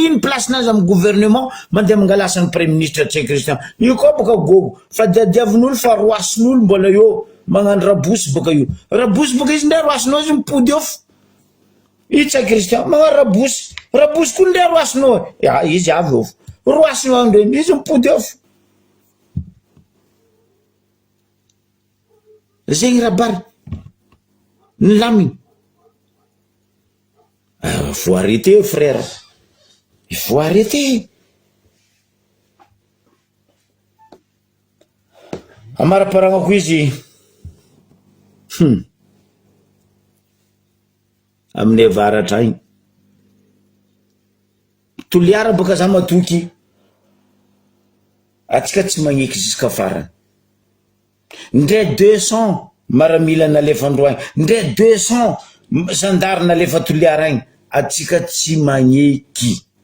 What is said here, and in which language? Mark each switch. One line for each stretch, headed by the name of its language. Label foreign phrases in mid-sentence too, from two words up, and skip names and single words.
Malagasy: ino place nazy amy gouvernement mandeha mangalasa ny
French: premier ministre
Malagasy: Tsay Christian io koa baka gogo fa diadiavin'olo fa roasin'olo mbola io magnano rabosy baka io rabosy baka izy ndray roasinao izy mipody eo i Tsay Christian magnano rabosy koa ndray roasinao izy avy eo roasinao ndreny izy mipody eo zegny Rabary nilaminy
French: il faut arrêter frère il faut arrêter
Malagasy: amaraparagna izy amin'ny avaratra igny toliara baka za matoky atsika tsy magneky jusqu'à farany ndre 200 maramila nalefandroany ndre 200 gendarme nalefa toliara igny atsika tsy magneky